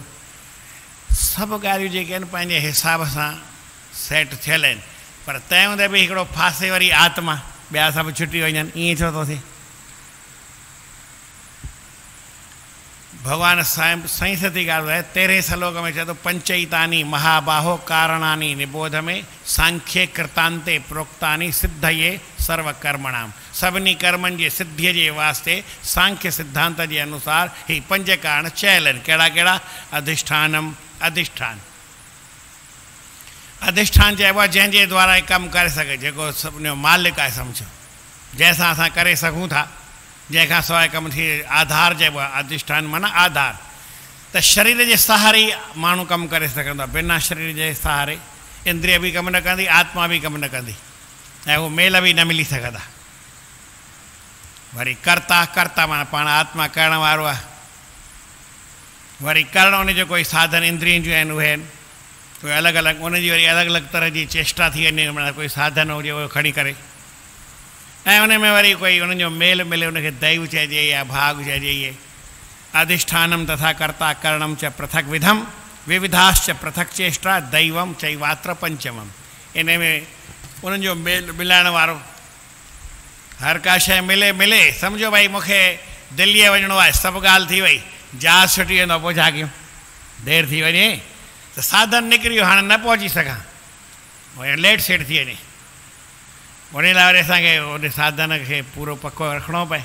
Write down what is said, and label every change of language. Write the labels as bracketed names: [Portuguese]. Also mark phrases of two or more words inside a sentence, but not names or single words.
[Sindhi] सभु ॻाल्हियूं जेके आहिनि पंहिंजे हिसाब सां सेट थियल आहिनि, पर तंहिं हूंदे बि हिकिड़ो फासे वरी आत्मा, ॿिया सभु छुटी वञनि, ईअं छो थो थिए। भगवान साईं सती ॻाल्हि आहे, 13 श्लोक में चए थो, 5 [Sanskrit] महाबाहो कारणानि निबोध में सांख्य कृतांते प्रोक्तानि सिद्धये सर्वकर्मणाम। [Sindhi] सभिनी कर्मनि जे सिद्धीअ जे वास्ते सांख्य सिद्धांत जे अनुसार ही 5 कारण चयल आहिनि। कहिड़ा कहिड़ा। अधिष्ठानम, अधिष्ठान, अधिष्ठान चइबो आहे जंहिंजे द्वारा कमु करे सघे, जेको सभिनी जो मालिक आहे, सम्झो जंहिंसां असां करे सघूं था, जंहिंखां सवाइ कमु थिए। आधार चइबो आहे, अधिष्ठान माना आधार। त शरीर जे सहारे माण्हू कमु करे सघंदो आहे, बिना शरीर जे सहारे इंद्रिय बि कमु न कंदी, आत्मा बि कमु न कंदी, ऐं उहो मेल बि न मिली सघंदा। वरी कर्ता, कर्ता माना पाण आत्मा करण वारो आहे। वरी करण उनजो कोई साधन इंद्रियन जो आहिनि उहे आहिनि, कोई अलॻि अलॻि उनजी वरी अलॻि अलॻि तरह जी चेष्टा थी वञे, माना कोई साधन हुजे उहो खणी करे, ऐं उन में वरी कोई उनजो मेल मिले, उनखे दैव चइजे या भाग चइजे। [Sanskrit] इहे अधिष्ठानम तथा कर्ता करणम च पृथक विधम विविधाश्च पृथक चेष्टा दैवम चैवात्र पंचमम। [Sindhi] इन में उन्हनि जो मेल मिलाइण वारो, हर का शइ मिले मिले, सम्झो भाई मूंखे दिल्लीअ वञिणो आहे, सभु ॻाल्हि थी वई, जहाज़ छुटी वेंदो, पोइ छा कयूं, देरि थी वञे त साधन निकिरी वियो, हाणे न पहुची सघां, लेट सेट थी वञे, उन लाइ वरी असांखे उन साधन खे पूरो पको रखिणो पए।